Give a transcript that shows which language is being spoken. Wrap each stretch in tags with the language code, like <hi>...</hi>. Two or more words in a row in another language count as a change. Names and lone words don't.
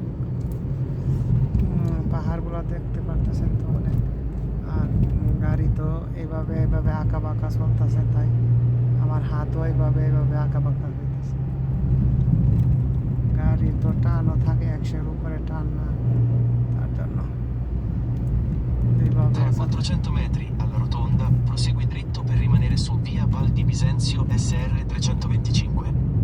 <bn>পাহাড়গুলো দেখতে পারতেছেন তো অনেক, আর গাড়ি তো এইভাবে এইভাবে আঁকা বাঁকা চলতেছে, তাই আমার হাতও এইভাবে আঁকা বাঁকা হইতেছে। গাড়ির তো টানও থাকে, 100-এর উপরে টান না, তার জন্য এইভাবে।</bn> <it>Tra 400 metri alla rotonda, prosegui dritto per rimanere su via Val di Bisenzio SR 325.</it>